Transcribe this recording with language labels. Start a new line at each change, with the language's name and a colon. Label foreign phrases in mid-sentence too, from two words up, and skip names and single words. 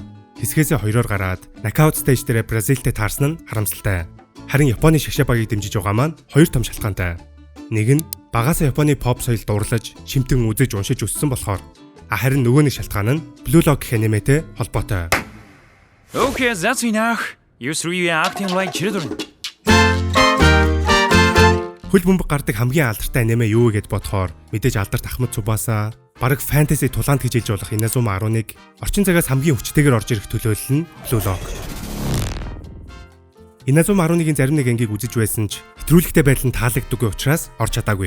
Mongolian: Хэсгээсээ 2-оор гараад нокаут стейж дээр Бразилтэй таарсан нь харамсалтай. Харин Японы шигшээ багийг дэмжиж байгаа маань хоёр том шалтгаантай. Нэг нь багаасаа Японы pop соёл дурлаж, шимтэн үзэж уншиж өссөн болохоор. Харин нөгөө нэг шалтгаан нь Blue Lock гэх аниметэй холбоотой.
English: Okay, that's enough. You three are acting like children.
Mongolian: Хөл бөмбөг гардаг хамгийн алдартай аниме юу вэ гэд бодохоор мэдээж алдарт Ахмад Цубаса, бараг фэнтези тулаанд гэж хэлж болох Inazuma 11, орчин цагаас хамгийн хүчтэйгээр орж ирэх төлөөлөл нь Blue Lock. Inazuma 11-ийн зарим нэг ангийг үзэж байсан ч хэтрүүлэгтэй байдал нь таалагддаггүй учраас орж чадаагүй.